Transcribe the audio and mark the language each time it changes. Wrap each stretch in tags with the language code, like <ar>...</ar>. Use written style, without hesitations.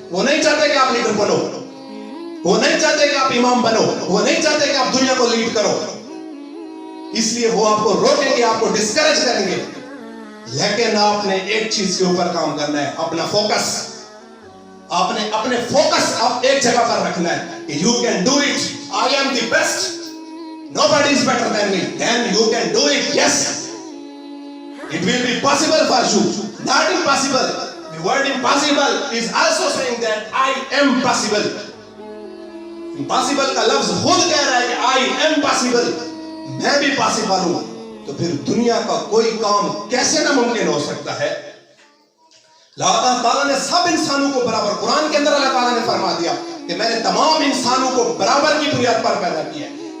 <ur>وہ نہیں چاہتے کہ آپ لیڈر بنو, وہ نہیں چاہتے کہ آپ امام بنو, وہ نہیں چاہتے کہ آپ دنیا کو لیڈ کرو. اس لیے وہ آپ کو روکیں گے, آپ کو ڈسکریج کریں گے. لیکن آپ نے ایک چیز کے اوپر کام کرنا ہے, اپنا فوکس. آپ نے اپنے فوکس آپ ایک جگہ پر رکھنا ہے کہ</ur> <en>you can do it. I am the best. Nobody is better than me. Then you can do it. Yes. It will be possible for you. Not impossible. The word impossible is also saying that I am possible.</en> <ur>Impossible کا لفظ خود کہہ رہا ہے کہ</ur> <en>I am possible.</en> <ur>میں بھی possible ہوں. تو پھر دنیا کا کوئی کام کیسے ناممکن ہو سکتا ہے؟ اللہ تعالیٰ نے سب انسانوں کو برابر, قرآن کے اندر اللہ تعالیٰ نے فرما دیا کہ میں نے تمام انسانوں کو برابر کی بنیاد پر پیدا کیا ہے.</ur>